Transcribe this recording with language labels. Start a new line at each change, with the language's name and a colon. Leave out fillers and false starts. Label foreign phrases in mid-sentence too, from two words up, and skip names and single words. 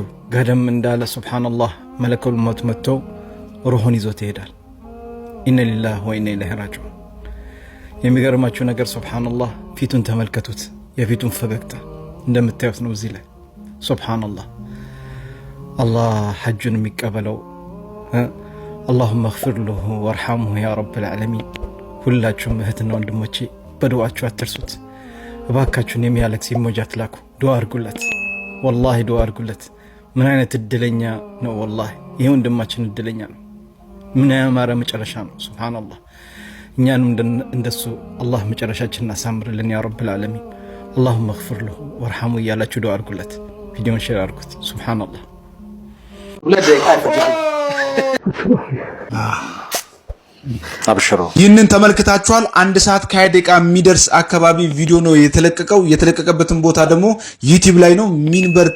Amharic: ገደም እንዳለ ሱብሃንአላህ
Arabic: ملك الموت
Amharic: መጥቶ ሩሁን ይዞት ይሄዳል።
Arabic: إنا لله وإنا إليه راجعون።
Amharic: የሚገርማችሁ ነገር ሱብሃንአላህ ፊቱን ተመልከቱት። የፊቱን ፈገግታ እንደምታዩት ነው እዚህ ላይ ሱብሃንአላህ። አላህ ሐጁን የሚቀበለው
Arabic: اللهم اغفر له وارحمه يا رب
Amharic: العالمين። ሁላችሁም እህትና ወንድሞቼ በዱዓችሁ አትርሱት እባካችሁን። የሚያለቅስ ኢሞጃት ላኩ፣ ዱዓ አድርጉለት፣ ወላሂ ዱዓ አድርጉለት። ምን አይነት እድለኛ ነው ወላሂ፣ ይሄ ወንድማችን እድለኛ ነው። ምን ያማረ መጨረሻ ነው ሱብሃንአላህ። እኛንም እንደሱ አላህ መጨረሻችንን አሳምርልን
Arabic: يا رب العالمين። اللهم اغفر له وارحمه
Amharic: እያላችሁ ዱዓ አድርጉለት። ቪዲዮን ሼር አድርጉት። ሱብሃንአላህ አብሽሮ ይህንን ተመልክታችኋል። 1 ሰዓት ከ20 ደቂቃ የሚደርስ አካባቢ ቪዲዮ ነው የተለቀቀው። የተለቀቀበትን ቦታ ደግሞ ዩቲዩብ ላይ ነው። ሚንበር